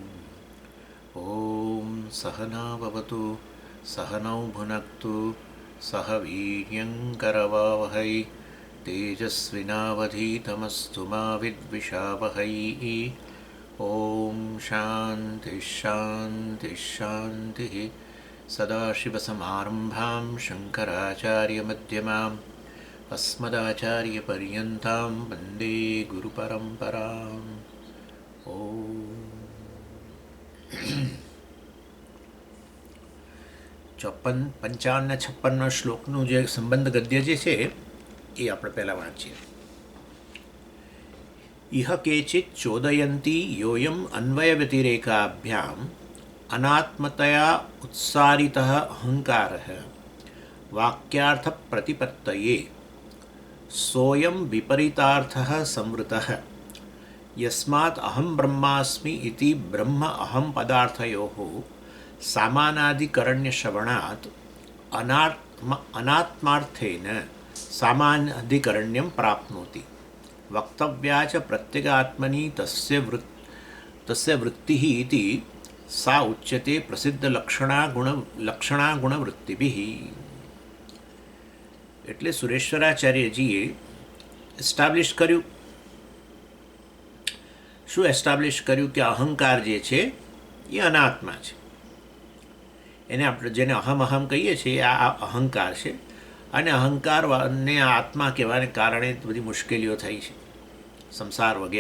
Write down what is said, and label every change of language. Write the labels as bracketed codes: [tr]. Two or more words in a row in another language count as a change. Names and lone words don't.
[sa] ॐ सहना भवतु सहनौ भुनक्तु सह वीर्यङ्करवावहै तेजस्विनावधीतमस्तु मा विद्विषावहै। ॐ शान्तिः शान्तिः शान्तिः। सदाशिवसमारम्भां शङ्कराचार्यमध्यमाम् अस्मदाचार्यपर्यन्तां वन्दे गुरुपरम्पराम्। [gu] ઓમ 55 ને 56 શ્લોકનું જે સંબંધ ગદ્ય જે છે એ આપણે પહેલાં વાંચીએ. [sa] ઇહ કેચિત ચોદયંતી યોયમ અન્વય વ્યતિરેકાભ્યામ અનાત્મતયા ઉત્સારિતઃ અહંકારઃ વાક્યાર્થ પ્રતિપત્તયે સોયમ વિપરીતાર્થઃ સંવૃતઃ यस्मात् अहं ब्रह्मास्मि इति ब्रह्म अहं पदार्थयोः सामानाधिकरण्यश्रवणात् अनात्मार्थेन सामानाधिकरण्यं प्राप्नोति. वक्तव्या च प्रत्यगात्मनि तस्य वृत्तिः इति सा उच्यते प्रसिद्धलक्षणागुणवृत्तिभिः. [gu] એટલે સુરેશ્વરાચાર્યજીએ એસ્ટાબ્લિશ કર્યું. શું એસ્ટાબ્લિશ કર્યું કે અહંકાર જે છે એ અનાત્મા છે. એને આપણે જેને અહમ કહીએ છીએ આ અહંકાર છે અને અહંકારને આત્મા કહેવાને કારણે બધી મુશ્કેલીઓ થઈ છે, સંસાર વગેરે.